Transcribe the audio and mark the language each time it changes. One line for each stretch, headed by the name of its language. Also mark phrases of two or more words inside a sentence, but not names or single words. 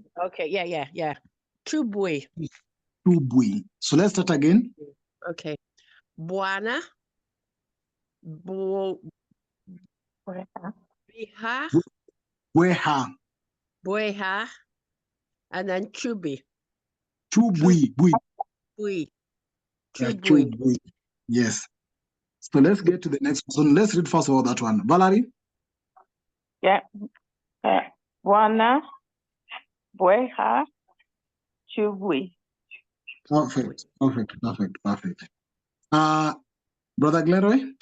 English: Okay, yeah. Chu, bui. Chu, bui. So let's start again. Okay. Buana. Bueha. And then chubi. Bui. Bui. Yes. So let's get to the next one. Let's read first of all that one. Valerie? Yeah. Buana, bueha, chubui. Perfect. Brother Glenroy?